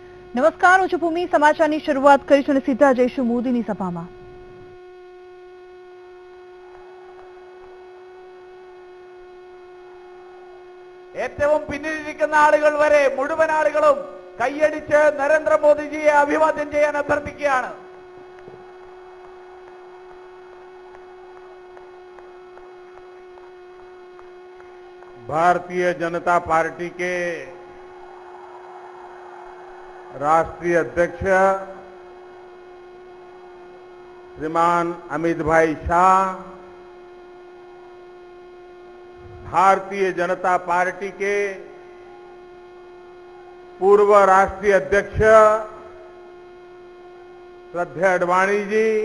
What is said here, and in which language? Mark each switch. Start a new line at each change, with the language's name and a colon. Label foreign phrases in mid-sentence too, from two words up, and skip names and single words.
Gujarati: નમસ્કાર, હું છું ભૂમિ. સમાચારની શરૂઆત કરીશું અને સીધા જઈશું મોદીની સભામાં.
Malayalam: ഏറ്റവും പിന്നിലിരിക്കുന്ന ആളുകൾ വരെ മുഴുവൻ ആളുകളും കൈയടിച്ച് നരേന്ദ്രമോദിജിയെ അഭിവാദ്യം ചെയ്യാൻ അഭ്യർത്ഥിക്കുകയാണ്.
Hindi: भारतीय जनता पार्टी के राष्ट्रीय अध्यक्ष श्रीमान अमित भाई शाह, भारतीय जनता पार्टी के पूर्व राष्ट्रीय अध्यक्ष श्रद्धेय अडवाणी जी,